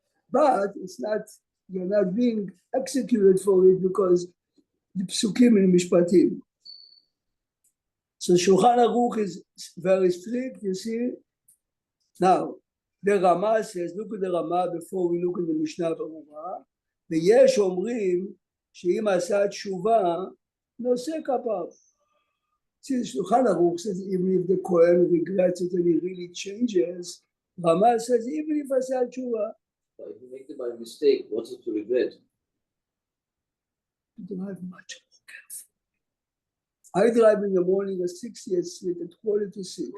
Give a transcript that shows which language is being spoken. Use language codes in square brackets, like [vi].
[en] But it's not, you're not being executed for it because the psukim in Mishpatim. So Shulchan Aruch is very strict, you see. Now, the Ramah says, look at the Ramah before we look at the Mishnah Berurah. [he] ויש אומרים שאם עשה תשובה, נושא כפיו. [en] See, Shulchan Aruch says, even if the Kohen regrets it and he really changes, Ramah says, even if [he] עשה תשובה. [en] But if you make it by mistake, what's it to regret? Drive much more careful. I drive in the morning at 60th Street at 5:45.